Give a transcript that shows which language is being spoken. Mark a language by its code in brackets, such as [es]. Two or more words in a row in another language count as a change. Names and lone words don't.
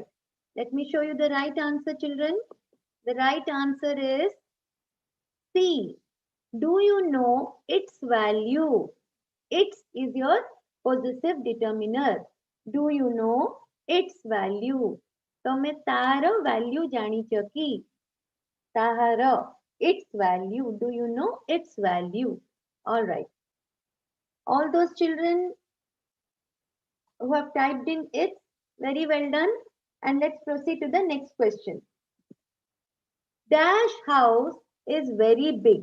[en] Let me show you the right answer, children. The right answer is C. Do you know its value? Its is your possessive determiner. Do you know its value? [or] ତମେ ତାର value ଜାଣିଛ କି? ତାହାର [en] its value. Do you know its value? All right. All those children who have typed in it, very well done. And let's proceed to the next question. Dash house is very big.